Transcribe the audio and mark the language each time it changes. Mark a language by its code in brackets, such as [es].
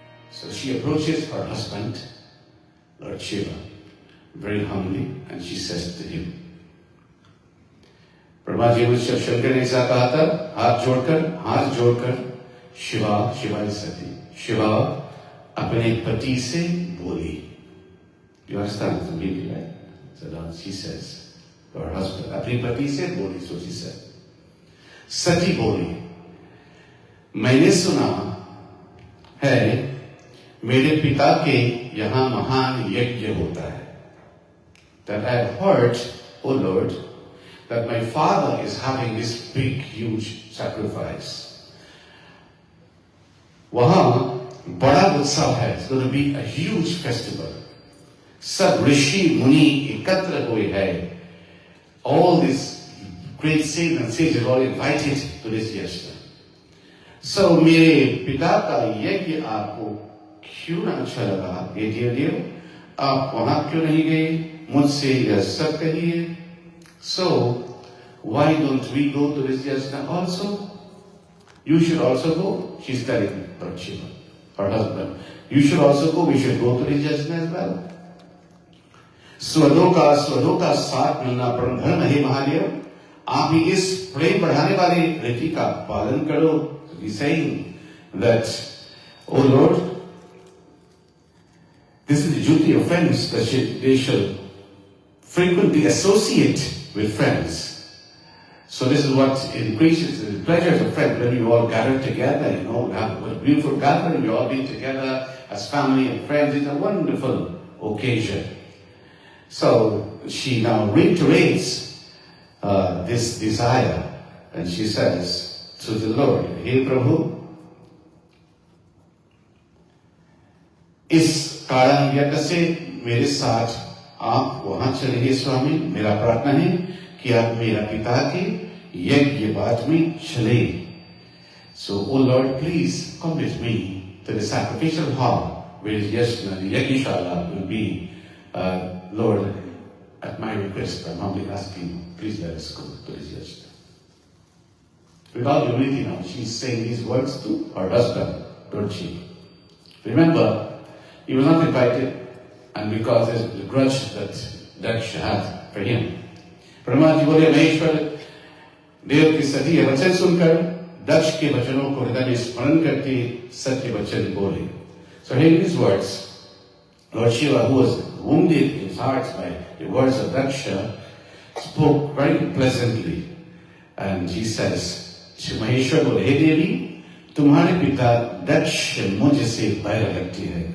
[en] So she approaches her husband, Lord Shiva, very humbly, and she says to him, [hi] Brahma ji मुझसे शंकर ने ऐसा कहा था, हाथ जोड़कर शिवा सती शिवा अपने पति से बोली. [en] You understand the meaning, right? So now she says to her husband, [hi] अपने पति से बोली. [en] So she said, [hi] सती बोली, मैंने सुना है मेरे पिता के यहाँ महान यज्ञ होता है. [en] That I have heard, O Lord, that my father is having this big, huge sacrifice. [hi] वहाँ बड़ा उत्सव है. [en] It's going to be a huge festival. [hi] सब ऋषि मुनि एकत्र हुए हैं. [en] All these great saints and sages are all invited to this yajna. [hi] So मेरे पिता का यज्ञ आपको क्यों ना अच्छा लगा? ये dear, आप वहाँ क्यों नहीं गए? मुझसे यह सब कहिए. [en] So why don't we go to this yajna also? You should also go. She's telling Lord Shiva, her husband, you should also go. We should go to this yajna as well. [hi] स्वदों का साथ मिलना परम धर्म है महादेव. आप ही इस प्रेम बढ़ाने वाले रीति का पालन करो. [en] He's saying that, O Lord, this is the duty of friends, that they shall frequently associate with friends. So this is what increases the pleasures of friends. When you all gather together, we have a beautiful gathering, you all be together as family and friends. It's a wonderful occasion. So she now reiterates this desire, and she says to the Lord, Hey Prabhu, [hi] इस कारण यज्ञ से मेरे साथ आप वहां चलेंगे स्वामी. मेरा प्रार्थना है कि आप मेरा पिता के यज्ञ बात में चले. [en] So, O Lord, please come with me to the sacrificial hall where the Yajnashala will be. Lord, at my request, I'm humbly asking, please let us go to this yajna. Without humility now, she's saying these words to her husband, Lord Shiva. Remember, he was not invited, and because there's the grudge that Daksha had for him. [hi] Brahma ji बोले, महेश्वर देव की सती वचन सुनकर दक्ष के वचनों को हृदय में स्मरण करके सत्य वचन बोले. [en] So hearing these words, Lord Shiva, who was wounded in his heart by the words of Daksha, spoke very pleasantly, and he says, [hi] Shri Maheshwar बोले, हे देवी, तुम्हारे पिता दक्ष मुझसे बैर रखते हैं.